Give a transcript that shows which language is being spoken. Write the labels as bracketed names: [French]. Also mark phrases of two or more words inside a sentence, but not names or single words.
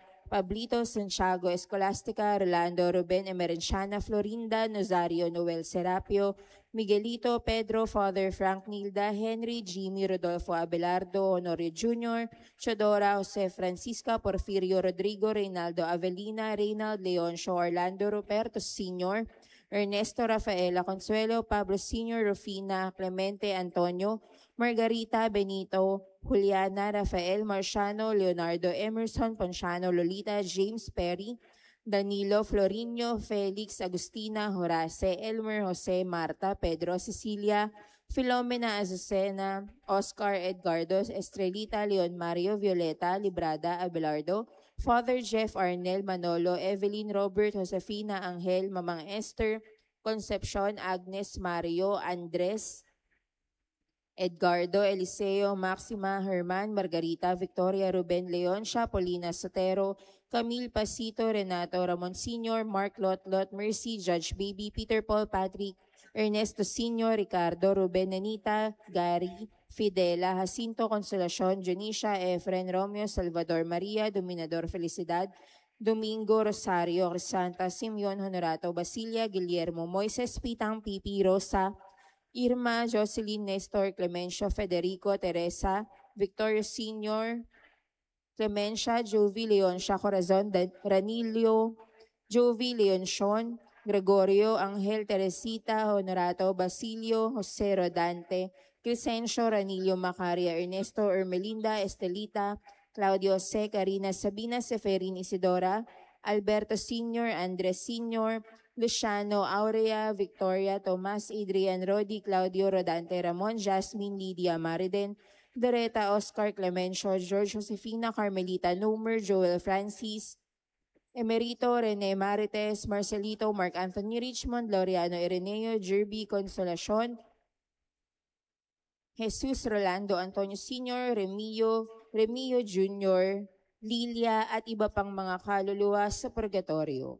[Filipino] Pablito Santiago Escolastica, Rolando Ruben Emerenciana, Florinda Nazario Noel Serapio, Miguelito Pedro, Father Frank Nilda, Henry Jimmy Rodolfo Abelardo Honorio Jr., Chodora Jose Francisca, Porfirio Rodrigo, Reynaldo Avelina, Reynald Leoncio Orlando Ruperto Sr., Ernesto Rafaela Consuelo, Pablo Sr., Rufina Clemente Antonio, Margarita Benito, Juliana Rafael Marciano, Leonardo Emerson Ponciano, Lolita James Perry, Danilo Florinio, Felix Agustina, Horace, Elmer Jose, Marta, Pedro, Cecilia, Filomena Azucena, Oscar Edgardo, Estrelita, Leon Mario, Violeta, Librada, Abelardo, Father Jeff Arnel Manolo, Evelyn Robert, Josefina Angel, Mamang Esther, Concepcion, Agnes Mario, Andres, Edgardo, Eliseo, Maxima, Herman, Margarita, Victoria, Ruben, Leoncia, Paulina Sotero, Camille Pasito, Renato Ramon Sr., Mark Lotlot, Mercy, Judge Baby, Peter Paul, Patrick, Ernesto Sr., Ricardo, Ruben, Anita, Gary, Fidela, Jacinto, Consolacion, Janisha, Efren, Romeo, Salvador Maria, Dominador Felicidad, Domingo, Rosario, Crisanta, Simeon, Honorato, Basilia, Guillermo, Moises, Pitang, Pipi, Rosa, Irma, Jocelyn, Nestor, Clemencio, Federico, Teresa, Victorio Sr., Clemencia, Jovi, Leoncia, Corazon, Ranilio, Jovi, Leoncion, Gregorio, Angel, Teresita, Honorato, Basilio, Jose Rodante, Crescencio, Ranilio, Macaria, Ernesto, Ermelinda, Estelita, Claudio C., Karina, Sabina, Seferin, Isidora, Alberto Sr., Andres Sr., Luciano, Aurea, Victoria, Tomas, Adrian, Rodi, Claudio, Rodante, Ramon, Jasmine, Lydia, Mariden, Doreta, Oscar, Clemencio, George, Josefina, Carmelita, Nomer, Joel, Francis, Emerito, Rene Marites, Marcelito, Mark Anthony Richmond, Laureano Ireneo, Jerby, Consolacion, Jesus Rolando Antonio Sr., Remio Jr., Lilia at iba pang mga kaluluwa sa purgatorio.